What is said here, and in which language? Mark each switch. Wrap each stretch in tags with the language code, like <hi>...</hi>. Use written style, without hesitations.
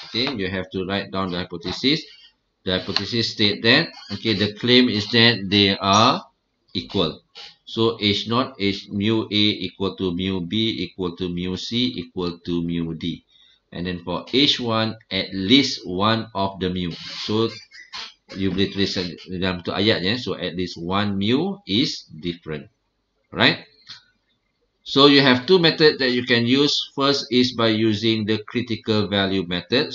<en>Okay, you have to write down the hypothesis. The hypothesis state that, okay, the claim is that they are equal. So H0, mu A equal to mu B equal to mu C equal to mu D. And then for H1, at least one of the mu. So you</en> <ms>boleh tulis dalam tu ayat ya.</ms> <en>So at least one mu is different. Right? So you have two methods that you can use. First is by using the critical value method.</en>